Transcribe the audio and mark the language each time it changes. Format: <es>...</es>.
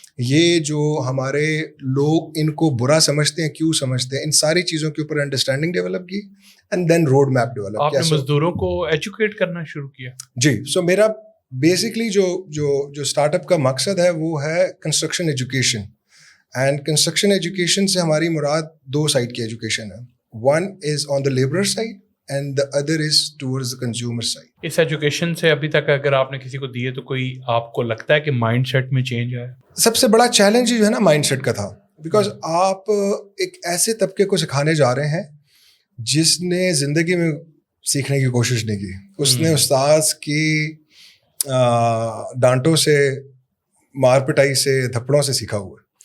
<ur>یہ جو ہمارے لوگ ان کو برا سمجھتے ہیں کیوں سمجھتے ہیں، ان ساری چیزوں کے اوپر انڈرسٹینڈنگ ڈیولپ کی and then road map develop کیا. آپ نے مزدوروں کو ایجوکیٹ کرنا شروع کیا؟ جی. سو میرا بیسکلی جو اسٹارٹ اپ کا مقصد ہے وہ ہے construction education. And construction education سے ہماری مراد 2 سائڈ کی ایجوکیشن ہے.</ur> <en>One is on the labourer side and the other is towards the consumer side.</en> <ur>اس education سے ابھی تک اگر آپ نے کسی کو دیے تو کوئی آپ کو لگتا ہے کہ مائنڈ سیٹ میں چینج آیا؟ سب سے بڑا چیلنج جو ہے نا مائنڈ سیٹ کا تھا. بیکاز آپ ایک ایسے طبقے کو سکھانے جا رہے ہیں جس نے زندگی میں سیکھنے کی کوشش نہیں کی. اس نے استاذ کی ڈانٹوں سے، مار پٹائی سے، تھپڑوں سے سیکھا ہوا ہے.</ur>